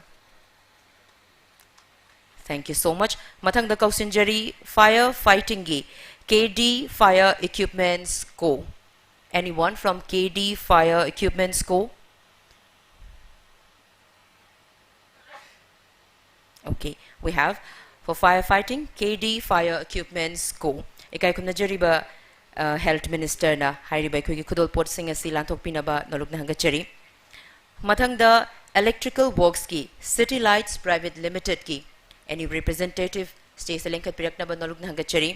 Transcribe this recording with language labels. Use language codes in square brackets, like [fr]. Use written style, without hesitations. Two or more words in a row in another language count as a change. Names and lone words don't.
[en] Thank you so much. [mni] Mathang da Kausinjari [en] Fire Fighting [mni] Gi KD Fire Equipments Co. [en] Anyone from KD Fire Equipments Co? Okay, we have for firefighting KD Fire Equipments Co. [mni] Ikai kumnajariba [en] Health Minister [mni] na hairiba khoi khudol pot sing asi lanthok pinaba noluk na hangachari. Mathang da [en] Electrical Works [mni] ki City Lights Private Limited ki [en] any representative stay [mni] selenkat pirakna ba noluk na hangachari.